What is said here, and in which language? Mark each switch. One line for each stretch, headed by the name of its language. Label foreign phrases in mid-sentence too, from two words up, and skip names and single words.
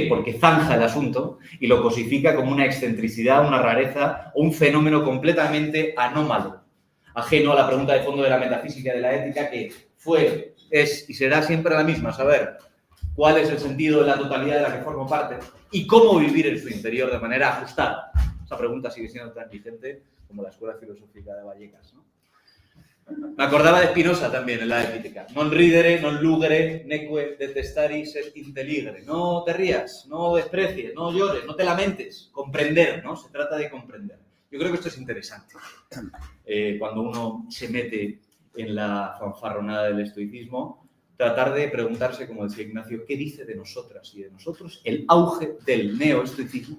Spanish: Porque zanja el asunto y lo cosifica como una excentricidad, una rareza o un fenómeno completamente anómalo, ajeno a la pregunta de fondo de la metafísica de la ética, que fue, es y será siempre la misma: saber cuál es el sentido de la totalidad de la que formo parte y cómo vivir en su interior de manera ajustada. Esa pregunta sigue siendo tan vigente como la Escuela Filosófica de Vallecas, ¿no? Me acordaba de Spinoza también en la Ética.
Latin: Non ridere, non lugere, neque detestaris et intelligere.
Spanish: No te rías, no desprecies, no llores, no te lamentes. Comprender, ¿no? Se trata de comprender. Yo creo que esto es interesante. Cuando uno se mete en la fanfarronada del estoicismo, tratar de preguntarse, como decía Ignacio, ¿qué dice de nosotras y de nosotros el auge del neoestoicismo?